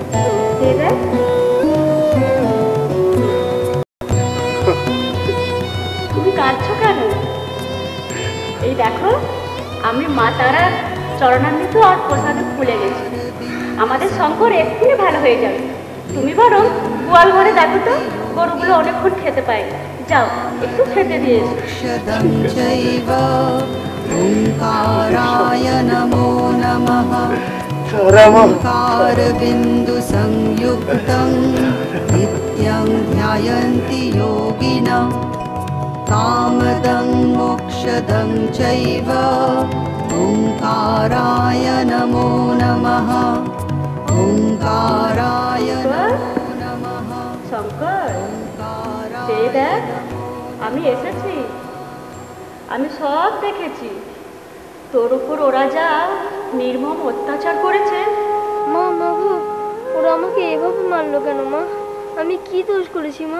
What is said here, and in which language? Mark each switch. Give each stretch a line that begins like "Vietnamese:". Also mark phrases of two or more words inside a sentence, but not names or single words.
Bangla: তুমি কাঁদছো কেন? এই দেখো, আমি মা তারার চরণামৃত আর প্রসাদে ফুলে গেছি। আমাদের শঙ্কর এক্ষুনি ভালো হয়ে যাবে। তুমি বরং গোয়াল ঘরে দেখো তো, গরুগুলো অনেকক্ষণ খেতে পায়। যাও, একটু খেতে দিয়ে
Sanskrit: ओंकाराय नमो नमः। ओंकारबिन्दु संयुक्तं नित्यं ध्यायन्ति योगिनः। कामदं मोक्षदं चैव ओंकाराय नमो नमः। ओंकाराय नमो नमः।
Bangla: শঙ্কর, দেখ আমি এসেছি। আমি সব দেখেছি, তোর উপর ওরা যা নির্মম অত্যাচার করেছে। মা, মা গো, ওরা আমাকে এভাবে মারলো কেন মা? আমি কি দোষ করেছি মা?